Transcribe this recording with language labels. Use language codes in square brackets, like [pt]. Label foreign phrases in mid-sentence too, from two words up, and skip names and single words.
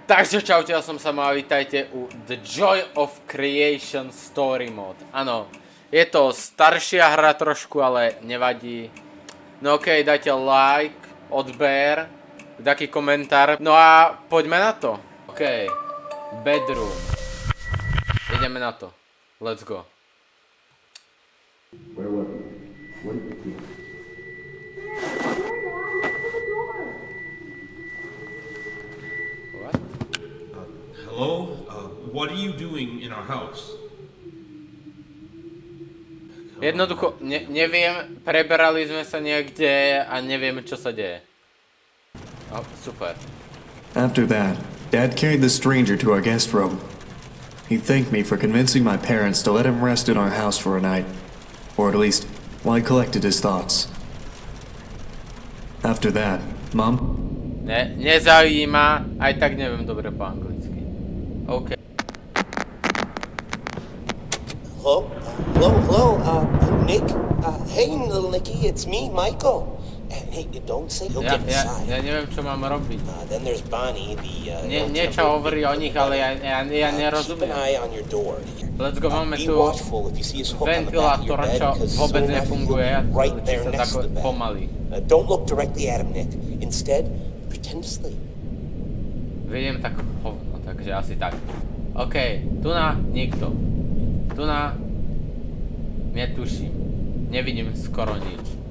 [sk] Takže čaute, ja som Samo a vítajte u The Joy of Creation Story Mode. Áno, je to staršia hra trošku, ale nevadí. No okej, dajte like, odber, taký komentár. No a poďme na to. Okej, bedroom. Ideme na to. [en] Let's go. Where was he? What did you do? What? Hello? What are you doing in our house? [sk] Jednoducho, neviem, preberali sme sa niekde a neviem, čo sa deje. [en] Oh, super. After that, Dad carried the stranger to our guest room. He thanked me for convincing my parents to let him rest in our house for a night. Or at least, while I collected his thoughts. After that, Mom? [sk] Nezaujíma, aj tak neviem dobre po anglicky. [en] OK. Hello, Nick? Hey, little Nicky, it's me, Michael. And hey, don't say he'll get inside. [sk] Ja neviem, čo mám robiť. [en] Then there's Bonnie, the... [sk] Niečo hovorí o nich, ale ja [en] Keep an [sk] nerozumiem. [en] eye on your door. Let's go, máme Be [sk] tu [en] watchful if you see his hook on the back of your [sk] ventilátor, [en] bed, [sk] čo [en] 'cause [sk] vôbec [en] soon after you'll [sk] nefunguje, [en] be right [sk] či [en] there [sk] sa [en] next [sk] tako [en] to the bed. [sk] pomalí. [en] Don't look directly at him, Nick. Instead, pretend to sleep. [sk] Vidím tak hovno, takže asi tak. OK, tu na nikto. Tu na... Netuším. Nevidím skoro nič.